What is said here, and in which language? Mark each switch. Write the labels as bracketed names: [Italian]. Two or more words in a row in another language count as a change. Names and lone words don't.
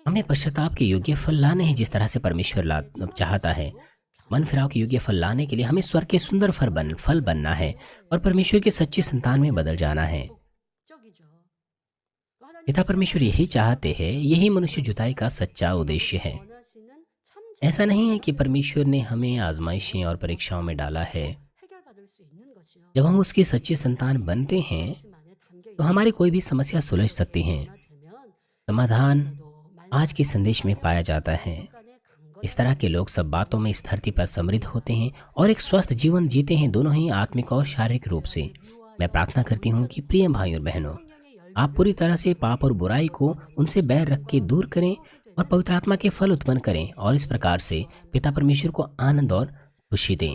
[Hindi] हमें पश्चाताप के योग्य फल लाने हैं, जिस तरह से परमेश्वर चाहता है। मन फिराव के योग्य फल लाने के लिए हमें स्वर्ग के सुंदर फल बनना है और परमेश्वर की सच्ची संतान में बदल जाना है। [Korean] 목적이죠. [Hindi] पिता परमेश्वर यही चाहते हैं, यही मनुष्य जुताई का सच्चा उद्देश्य है। [Korean] 원하시는 참 [Hindi] ऐसा नहीं है कि परमेश्वर ने हमें आजमाइशें और परीक्षाओं में डाला है। [Korean] 해결받을 수 있는 것이요. [Hindi] जब हम उसकी सच्ची संतान बनते हैं [Korean] 말씀 안에 담겨 [Hindi] तो हमारी कोई भी समस्या सुलझ सकती है। [Korean] 되면 [Hindi] समाधान [Korean] 도 [Hindi] आज के संदेश में पाया जाता है। इस तरह के लोग सब बातों में इस धरती पर समृद्ध होते हैं और एक स्वस्थ जीवन जीते हैं, दोनों ही आत्मिक और शारीरिक रूप से। मैं प्रार्थना करती हूँ कि प्रिय भाई और बहनों, आप पूरी तरह से पाप और बुराई को उनसे बैर रख के दूर करें और पवित्र आत्मा के फल उत्पन्न करें और इस प्रकार से पिता परमेश्वर को आनंद और खुशी दें।